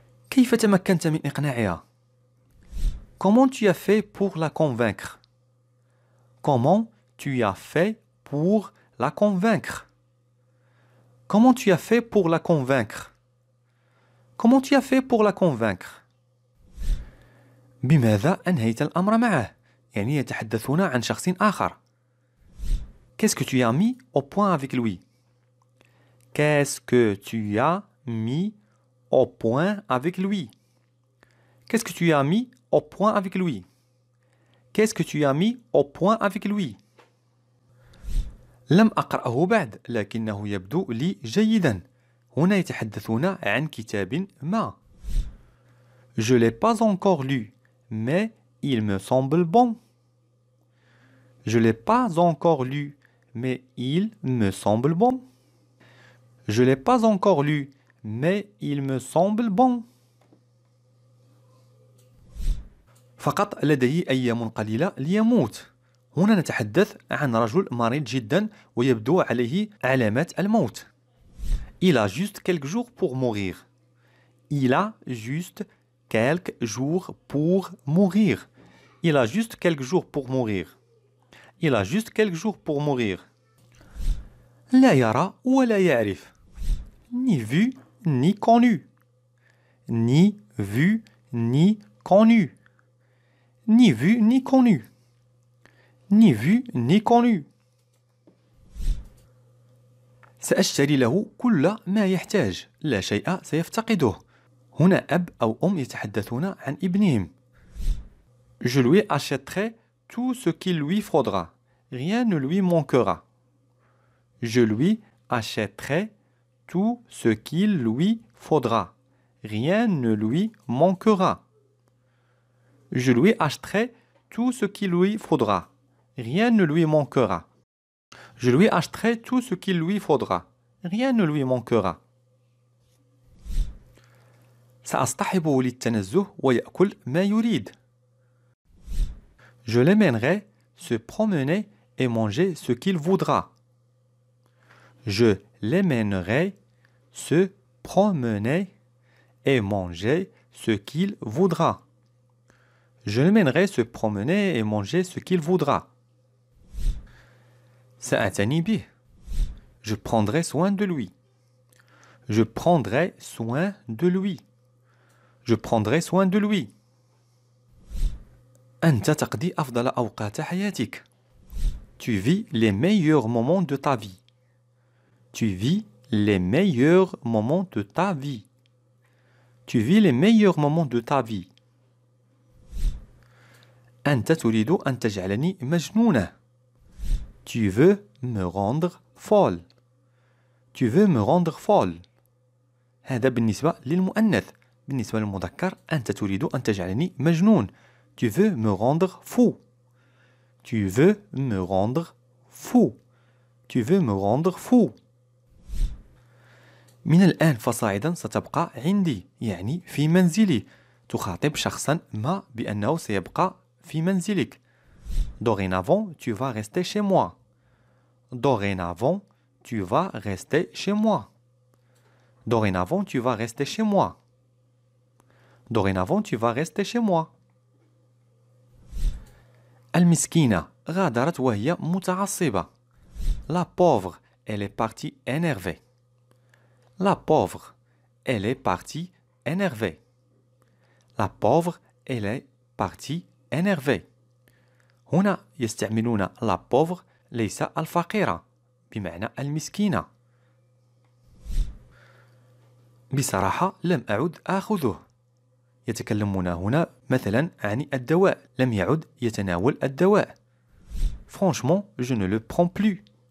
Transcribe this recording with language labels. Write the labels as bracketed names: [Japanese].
[Arabic] كيف تمكنت من إقناعها؟ [French] Comment tu as fait pour la convaincre? Comment tu as fait pour la convaincre? Comment tu as fait pour la convaincre? Comment tu as fait pour la convaincre? [Arabic] بماذا أنهيت الأمر معه؟ يعني يتحدثون عن شخص آخر. [French] Qu'est-ce que tu as mis au point avec lui? Qu'est-ce que tu as mis au point avec lui. Qu'est-ce que tu as mis au point avec lui? Qu'est-ce que tu as mis au point avec lui? [Arabic] لم أقرأه بعد لكنه يبدو لي جيدا. هنا يتحدثون عن كتاب ما. [French] Je l'ai pas encore lu, mais il me semble bon. Je l'ai pas encore lu, mais il me semble bon. Je l'ai pas encore lu, mais il me semble bon. [Arabic] فقط لديه أيام قليلة ليموت. هنا نتحدث عن رجل مريض جدا ويبدو عليه علامات الموت. [French] Il a juste quelques jours pour mourir. Il a juste quelques jours pour mourir. Il a juste quelques jours pour mourir. Il a juste quelques jours pour mourir. [Arabic] لا يرى ولا يعرف. [French] Ni vu ni connu. Ni vu ni connu. Ni vu ni connu. Ni vu ni connu. [Arabic] سأشتري له كل ما يحتاج. لا شيء سيفتقده. هنا أب أو أم يتحدثون عن ابنهم. [French] Je lui achèterai tout ce qu'il lui faudra. Rien ne lui manquera. Je lui achèterai tout ce qu'il lui faudra. Rien ne lui manquera. Je lui achèterai tout ce qu'il lui faudra. Rien ne lui manquera. Je lui achèterai tout ce qu'il lui faudra. Rien ne lui manquera. [Arabic] سأصطحبه للتنزه ويأكل ما يريد. [French] Je l'emmènerai se promener et manger ce qu'il voudra. Je l'emmènerai se promener et manger ce qu'il voudra. Je l'emmènerai se promener et manger ce qu'il voudra. [Arabic] سأعتني به. [French] Je prendrai soin de lui. Je prendrai soin de lui. Je prendrai soin de lui. [Arabic] أنت تقضي أفضل أوقات حياتك. [French] Tu vis les meilleurs moments de ta vie. Tu vis les meilleurs moments de ta vie. Tu vis les meilleurs moments de ta vie. [Arabic] أنت تريد أن تجعلني مجنونة. [French] Tu veux me rendre folle. Tu veux me rendre folle. [Arabic] هذا بالنسبة للمؤنث. بالنسبة للمذكر أنت تريد أن تجعلني مجنون. [French] Tu veux me rendre fou. Tu veux me rendre fou. Tu veux me rendre fou. [Arabic] من الآن فصاعدا ستبقى عندي يعني في منزلي. تخاطب شخصا ما بأنه سيبقى في منزلك. [French] Dorénavant, tu vas rester chez moi. Dorénavant, tu vas rester chez moi. Dorénavant, tu vas rester chez moi. Dorénavant, tu vas rester chez moi. [Arabic] المسكينة غادرت وهي متعصبة. [French] La pauvre, elle est partie énervée. La pauvre, elle est partie énervée. La pauvre, elle est partie énervée. [Arabic] هنا يستعملون [French] la pauvre [Arabic] ليس الفقيرة بمعنى المسكينة. بصراحة لم أعد آخذه. يتكلمون هنا مثلا عن الدواء. لم يعد يتناول الدواء. [French] Franchement, je ne le prends plus.